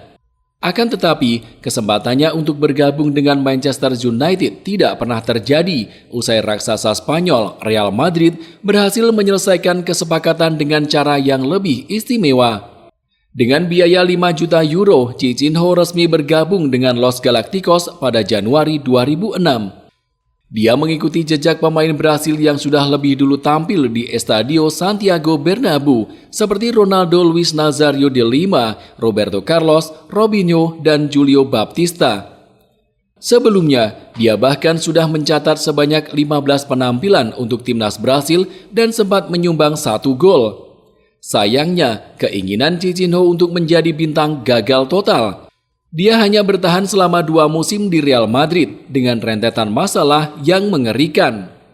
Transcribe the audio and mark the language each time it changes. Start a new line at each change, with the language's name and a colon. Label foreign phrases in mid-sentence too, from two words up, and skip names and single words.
Indonesian: Akan tetapi, kesempatannya untuk bergabung dengan Manchester United tidak pernah terjadi usai raksasa Spanyol Real Madrid berhasil menyelesaikan kesepakatan dengan cara yang lebih istimewa. Dengan biaya 5 juta euro, Cicino resmi bergabung dengan Los Galacticos pada Januari 2006. Dia mengikuti jejak pemain Brasil yang sudah lebih dulu tampil di Estadio Santiago Bernabéu seperti Ronaldo Luis Nazario de Lima, Roberto Carlos, Robinho, dan Julio Baptista. Sebelumnya, dia bahkan sudah mencatat sebanyak 15 penampilan untuk timnas Brasil dan sempat menyumbang 1 gol. Sayangnya, keinginan Cicino untuk menjadi bintang gagal total. Dia hanya bertahan selama 2 musim di Real Madrid dengan rentetan masalah yang mengerikan.